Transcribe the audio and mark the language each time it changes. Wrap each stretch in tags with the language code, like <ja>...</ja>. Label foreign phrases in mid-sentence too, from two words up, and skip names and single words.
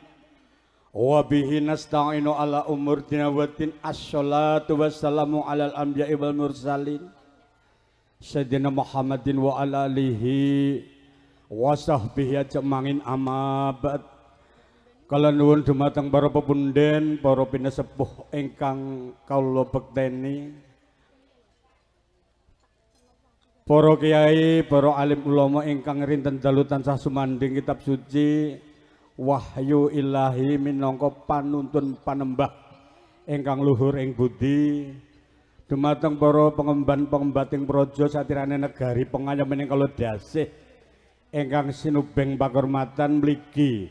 <ar>وبه نستعين على أمور الدنيا والدين. الصلاة والسلام على الأنبياء والمرسلين. سيدنا محمد وعلى آله وصحبه أجمعين أما بعد.</ar> <jv>Kala nuwun dumateng para pepunden, para pinesepuh ingkang kawula bekteni, para kiai, para alim ulama ingkang rinten dalu tansah sumandhing kitab suci wahyu ilahi minangka panuntun panembah ingkang luhur ing budi, dumateng para pengemban-pengembating praja satirane negari pengayoman ing kala dasih ingkang sinubeng pakurmatan mligi.</jv>